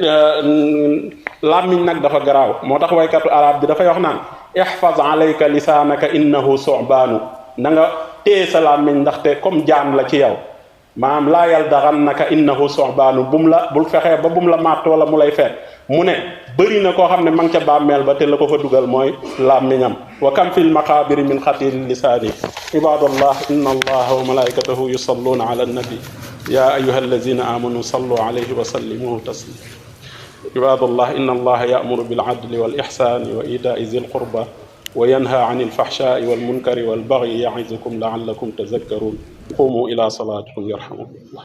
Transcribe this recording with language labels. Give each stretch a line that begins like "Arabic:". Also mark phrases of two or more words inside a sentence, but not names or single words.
Wolof: làmmiñ nag dafa garaaw moo tax waykatu arab bi dafay wax naan
Arabic: احفظ عليك لسانك إنه ثعبان
Wolof: na nga téye sa làmmiñ ndaxte comme jaan la ci yow maanaam
Arabic: لا يلدغنك إنه ثعبان
Wolof: bul fexee ba bum la màtt wala mu lay fekk mu ne bëri na koo xam ne ma ngi ca bàmmeel ba te la ko fa dugal mooy làmmiñam
Arabic: وكم في المقابر من قتيل اللسان عباد الله إن الله وملائكته يصلون على النبي يا أيها الذين آمنوا صلوا عليه وسلموا تسليما عباد الله إن الله يأمر بالعدل والإحسان وإيتاء ذي القربى وينهى عن الفحشاء والمنكر والبغي يعظكم لعلكم تذكرون قوموا إلى صلاتكم يرحمكم